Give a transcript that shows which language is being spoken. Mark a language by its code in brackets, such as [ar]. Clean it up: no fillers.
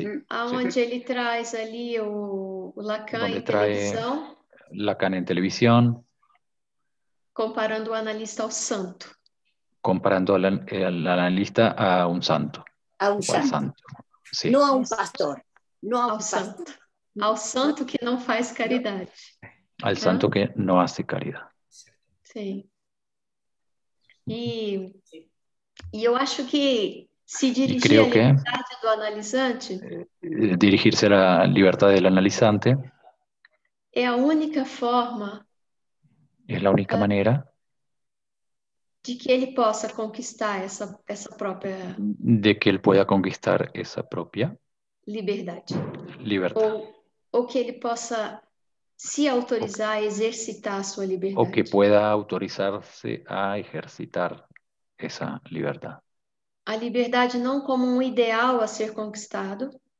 [pt] Onde ele traz ali o Lacan em televisão. [es] Lacan en televisión. [pt] Comparando o analista ao santo. [es] Comparando al analista a un santo. A un santo. Sí. No a un pastor. No a un santo. [pt] Ao santo que não faz caridade. [es] Al santo que no hace caridad. [pt] Sim. E eu acho que se dirigir à liberdade do analisante... [es] dirigirse a la libertad del analizante... [pt] É a única forma... [es] Es la única manera... [pt] de que ele possa conquistar essa própria... [es] De que él pueda conquistar esa propia... [pt] Liberdade. Ou que ele possa... se autorizar a exercitar a sua liberdade. [es] O que pueda autorizarse a ejercitar esa libertad. [pt] A liberdade não como um ideal a ser conquistado.